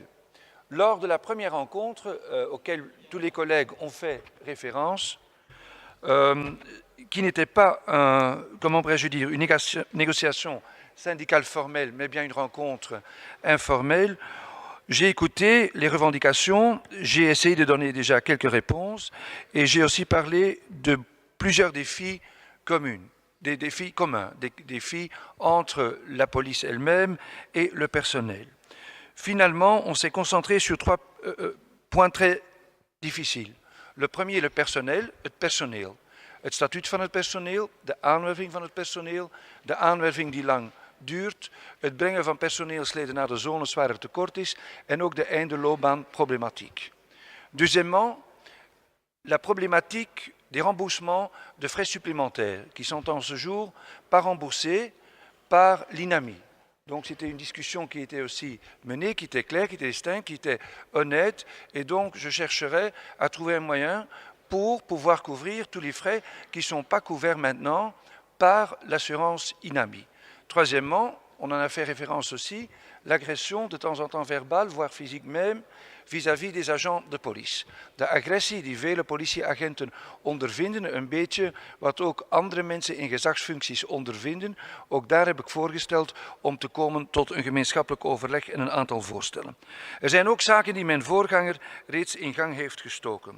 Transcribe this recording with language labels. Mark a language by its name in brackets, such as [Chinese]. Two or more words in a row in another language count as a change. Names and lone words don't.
[French] Lors de la première rencontre auquel tous les collègues ont fait référence, qui n'était pas, comment pourrais-je dire, une négociation syndicale formelle, mais bien une rencontre informelle, j'ai écouté les revendications, j'ai essayé de donner déjà quelques réponses et j'ai aussi parlé de plusieurs défis communs, des défis communs, des défis entre la police elle-même et le personnel. Finalement, on s'est concentré sur 3 points très difficiles. Le premier, le personnel, [Dutch] het personeel. Het statuut van het personeel, de aanwerving van het personeel, de aanwerving die lang duurt, het brengen van personeelsleden naar de zones waar er tekort is en ook de eindeloopbaanproblematiek. [French] Deuxièmement, la problématique des remboursements de frais supplémentaires qui sont en ce jour pas remboursés par l'INAMI. Donc c'était une discussion qui était aussi menée, qui était claire, qui était distincte, qui était honnête et donc je chercherai à trouver un moyen pour pouvoir couvrir tous les frais qui ne sont pas couverts maintenant par l'assurance INAMI. Troisièmement, on en a fait référence aussi, l'agression de temps en temps verbale, voire physique même, vis-à-vis des agents de police. [Dutch] De agressie die vele politieagenten ondervinden, een beetje wat ook andere mensen in gezagsfuncties ondervinden. Ook daar heb ik voorgesteld om te komen tot een gemeenschappelijk overleg en een aantal voorstellen. Er zijn ook zaken die mijn voorganger reeds in gang heeft gestoken.